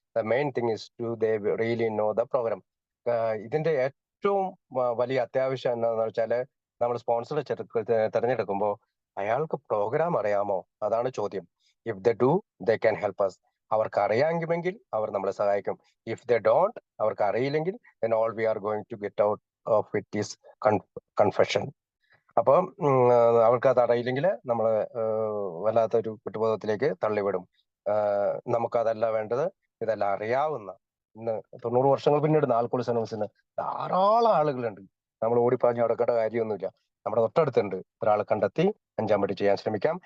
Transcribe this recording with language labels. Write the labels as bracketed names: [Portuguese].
[English] The main thing is to they really know the programme. [Malayalam] ഇതിന്റെ ഏറ്റവും വലിയ അത്യാവശ്യം എന്താണെന്ന് വെച്ചാൽ, നമ്മൾ സ്പോൺസർ തിരഞ്ഞെടുക്കുമ്പോൾ അയാൾക്ക് പ്രോഗ്രാം അറിയാമോ? അതാണ് ചോദ്യം. [English] If they do they can help us. [Malayalam] അവർക്ക് അറിയാമെങ്കിൽ അവർ നമ്മളെ സഹായിക്കും. [English] if they don't, [Malayalam] അവർക്ക് അറിയില്ലെങ്കിൽ, [English] then all we are going to get out of it is confession. [Malayalam] അപ്പം അവർക്ക് അത് അറിയില്ലെങ്കിൽ നമ്മൾ വല്ലാത്തൊരു കുറ്റബോധത്തിലേക്ക് തള്ളിവിടും. നമുക്കതല്ല വേണ്ടത്. ഇതെല്ലാം അറിയാവുന്ന, ഇന്ന് 90 വർഷങ്ങൾ പിന്നീട് ആൽക്കോളിക് അനോണിമസിന് ധാരാളം ആളുകളുണ്ട്. നമ്മൾ ഓടിപ്പാഞ്ഞ് നടക്കേണ്ട കാര്യമൊന്നുമില്ല. നമ്മുടെ തൊട്ടടുത്തുണ്ട്. ഒരാളെ കണ്ടെത്തി 5-ാം പടി ചെയ്യാൻ ശ്രമിക്കാം.